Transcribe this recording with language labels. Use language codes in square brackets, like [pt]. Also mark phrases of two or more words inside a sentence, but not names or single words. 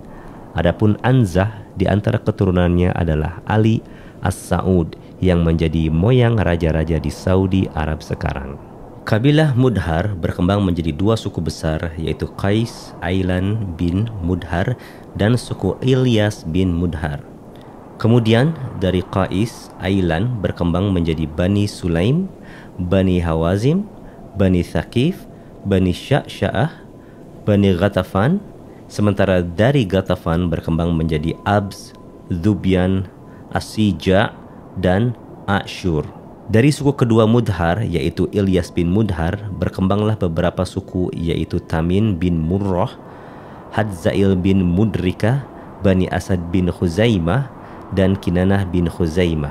[id] Adapun Anzah di antara keturunannya adalah Ali As-Sa'ud yang menjadi moyang raja-raja di Saudi Arab sekarang. Kabilah Mudhar berkembang menjadi 2 suku besar, yaitu Qais Ailan bin Mudhar dan suku Ilyas bin Mudhar. Kemudian dari Qais Ailan berkembang menjadi Bani Sulaim, Bani Hawazim, Bani Thaqif, Bani Sya'sya'ah, Bani Ghatafan. Sementara dari Ghatafan berkembang menjadi Abs, Dzubyan, Asija, dan Ashur. Dari suku kedua Mudhar, yaitu Ilyas bin Mudhar, berkembanglah beberapa suku, yaitu Tamin bin Murrah, Hadzail bin Mudrika, Bani Asad bin Khuzaimah, dan Kinanah bin Khuzaimah.